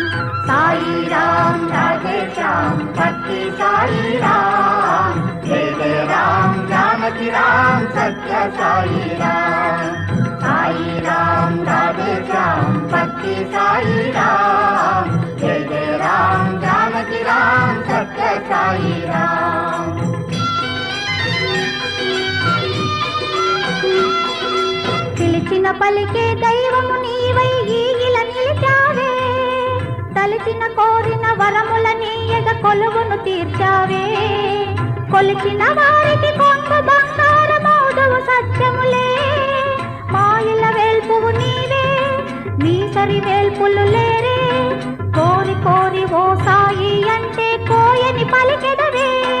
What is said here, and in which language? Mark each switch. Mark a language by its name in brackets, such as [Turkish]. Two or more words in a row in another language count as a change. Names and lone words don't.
[Hindi] सायिराम राधे श्याम भक्ति सायिराम, जय जय राम जानकी राम सत्य सायिराम. सायिराम राधे श्याम भक्ति सायिराम, जय जय राम जानकी राम सत्य सायिराम. [Telugu] పిలిచిన పలికే దైవము నీవై ఈగిల నిలిచావే, తలిచిన కోరిన వరముల నీయగ కొలువును తీర్చావే, కొలిచిన వారికి కొంగు బంగారమౌదువు సత్యములే, మాయిల వేల్పువు నీవే నీ సరి వేల్పులు లేరే, కోరి కోరి ఓ సాయి అంటే కోయని పలికెదవే.